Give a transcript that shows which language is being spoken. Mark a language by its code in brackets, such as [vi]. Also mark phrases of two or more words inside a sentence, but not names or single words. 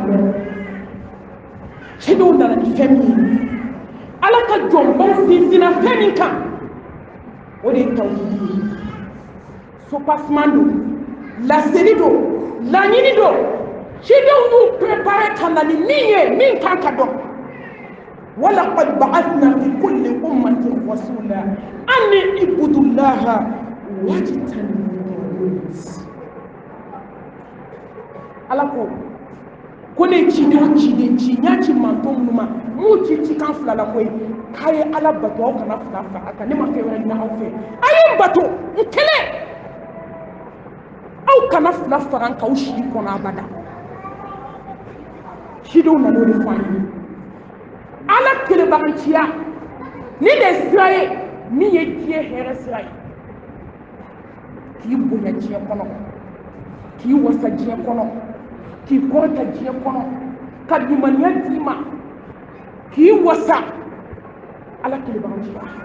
[bm] dɔn cɛdenw nana ni fɛn min ye ala ka jɔnbaw sinsinna fɛn min kan o de ye tawhidi ye sopaseman don laseli don laɲini don cɛdenw y'u préparé ka na ni min ye min kan ka dɔn [ar] ولقد بعثنا في كل أمة رسولا أن اعبدوا الله واجتنبوا [bm] ala ko ne cidenw ciden ci ɲa ci manto minnu ma m'u ci kan fila la koyi k'a ye ala bato aw kana fila fara a kan ne ma fɛn wɛrɛ ɲini aw fɛ a ye n bato n kɛlɛ aw kana fila fara n kan aw si kɔnɔ abada cidenw nan'o de fɔ an ye ala kelebaganciya ni de sira ye min ye diɲɛ hɛrɛ sira ye k'i bonya diɲɛ kɔnɔ k'i wasa diɲɛ kɔnɔ k'i kɔrɔta diɲɛ kɔnɔ ka limaniya d'i ma k'i wasa ala kelebaganciya